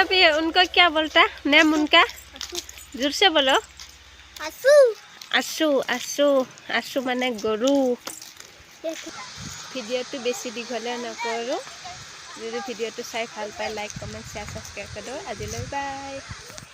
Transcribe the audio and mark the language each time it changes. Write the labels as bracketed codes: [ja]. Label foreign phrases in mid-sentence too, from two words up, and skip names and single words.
[hi] उनको क्या बोलता नेम उनका जोर से बोलो आसू [as] आसू आसू आसू माने गरु ভিডিওটো বেছি দীঘলীয়া নকৰোঁ যদি ভিডিওটো চাই ভাল পায় [en] like comment share subscribe [as] কৰি দিওঁ আজিলৈ বাই